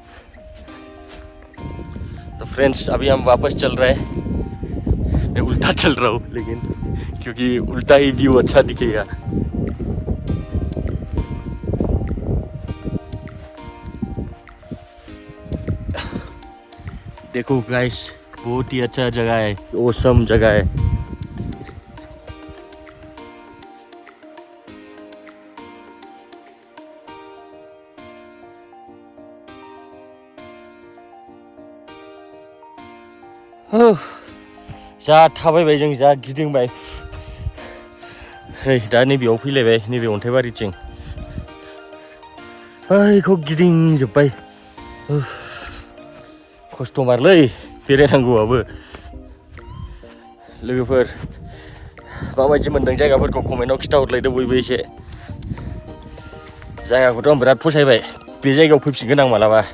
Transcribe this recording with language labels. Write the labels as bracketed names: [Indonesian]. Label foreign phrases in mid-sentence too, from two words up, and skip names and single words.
[Hindi] तो फ्रेंड्स अभी हम वापस चल रहे हैं मैं उल्टा चल रहा हूँ लेकिन क्योंकि उल्टा ही व्यू अच्छा दिखेगा देखो गाइस बहुत ही अच्छा जगह है ऑसम जगह है [Bodo] जा थाबायबाय जों जा गिदिंबाय नै दा नैबेयाव फैलायबाय नैबे अन्थाइबारिथिं बैखौ गिदिंजोब्बाय खस्थ'मारलै बेरायनांगौआबो लोगोफोर माबायदि मोनदों जायगाफोरखौ कमेन्टआव खिथाहरलायदो बयबो एसे जायगाखौथ' आं बिराद फसायबाय बे जायगायाव फैफिनगोन आं मालाबा